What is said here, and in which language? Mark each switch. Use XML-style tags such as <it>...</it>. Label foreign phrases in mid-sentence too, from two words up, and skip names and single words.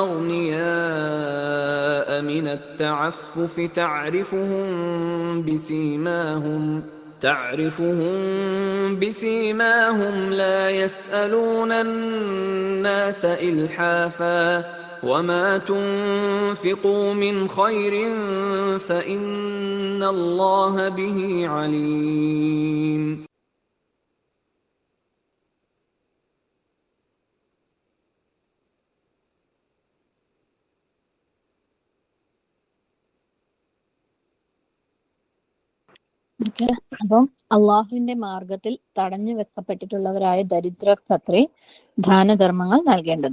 <ar>أغنياء من التعفف تعرفهم بسيماهم لا يسألون الناس إلحافا وما تنفقوا من خير فإن الله به عليم.</ar> <ml>അപ്പം അള്ളാഹുവിന്റെ മാർഗത്തിൽ തടഞ്ഞു വെക്കപ്പെട്ടിട്ടുള്ളവരായ ദരിദ്രർക്കത്രേ ദാനധർമ്മങ്ങൾ നൽകേണ്ടത്.</ml>